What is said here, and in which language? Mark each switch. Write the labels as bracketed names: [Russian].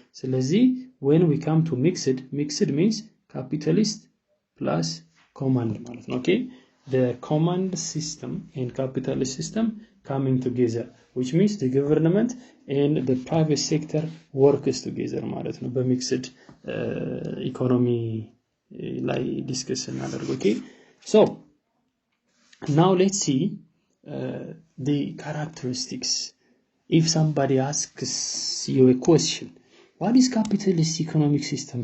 [English] ስለዚህ when we come to mixed means capitalist plus command [Amharic] ማለት ነው. [English] Okay, the command system and capitalist system coming together, which means the government and the private sector works together [Amharic] ማለት ነው. በሚክስድ ኢኮኖሚ ላይ ዲስከስ እናደርግ. [English] Okay, so now let's see the characteristics. If somebody asks you a question, what is capitalist economic system?